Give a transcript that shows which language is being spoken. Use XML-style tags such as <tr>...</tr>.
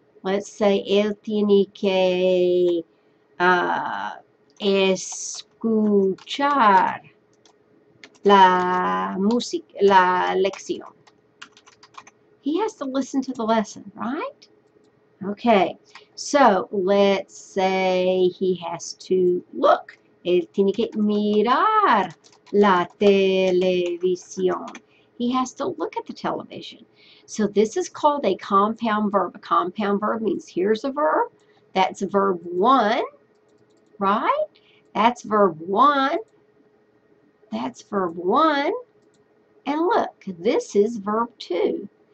<en>Let's say</en> <es>él tiene que escuchar la música, la lección.</es> <en>He has to listen to the lesson, right? Okay, so let's say he has to look.</en> <es>Él tiene que mirar la televisión.</es> <en>He has to look at the television. So this is called a compound verb. A compound verb means here's a verb. That's verb 1, right? That's verb 1. That's verb 1. And look, this is verb 2.</en>